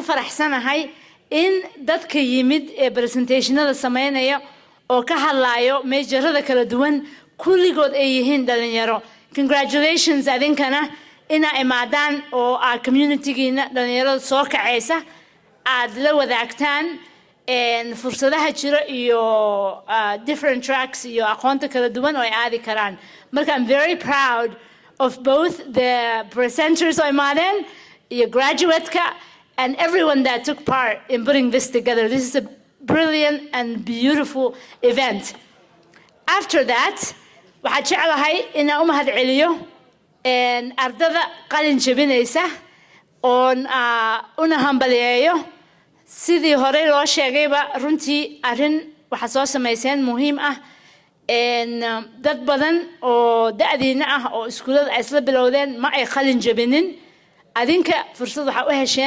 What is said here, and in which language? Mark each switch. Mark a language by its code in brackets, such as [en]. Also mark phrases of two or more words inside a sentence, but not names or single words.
[so] faraxsanahay in dadka yimid ee presentationada sameynaya oo ka hadlayo meejarada kala duwan kulligood ay yihiin dhalinyaro congratulations adinkana ina imaadaan oo community-giina dhalinyarada soo kacaysa aad la wadaagtaan fursadaha jira iyo [en] different tracks [so] iyo aqoonta kala duwan oo ay aadi karaan marka [en] I'm very proud of both the presenters [so] oo imaadeen iyo graduate-ka [en] and everyone that took part in putting this together. This is a brilliant and beautiful event. After that, [so] waxaan jeclahay inaan u mahad celiyo ardada qalin jebinaysa oon una hambaliyeeyo sidii hore loo sheegayba runtii arrin waxa soo samayseen muhiim ah dad badan oo da'diina ah oo iskuulada ay isla bilowdeen ma ay qalin jebinin adinka fursad waxa u hesheen